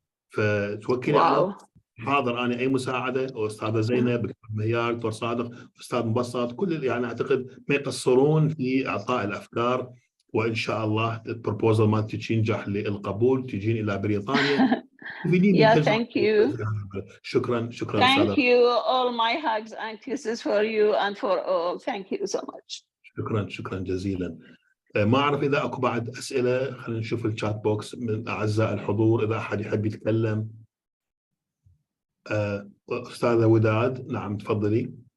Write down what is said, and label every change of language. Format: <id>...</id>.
<ar>فتوكلي على حاضر انا اي مساعده، استاذه زينب، دكتور مهيار، دكتور صادق، استاذ مبسط، كل يعني اعتقد ما يقصرون في اعطاء الافكار، وان شاء الله البروبوزل مالتك ينجح للقبول، تجين الى بريطانيا.</ar> <en>Yeah, thank you.</en> <ar>شكرا</ar> <en>Thank you. All my hugs and kisses for you and for all. Thank you so much.</en> <ar>شكرا جزيلا. ما أعرف إذا أكو بعد أسئلة، خلينا نشوف الشات بوكس من أعزائي الحضور إذا أحد يحب يتكلم. أستاذة وداد، نعم تفضلي.</ar>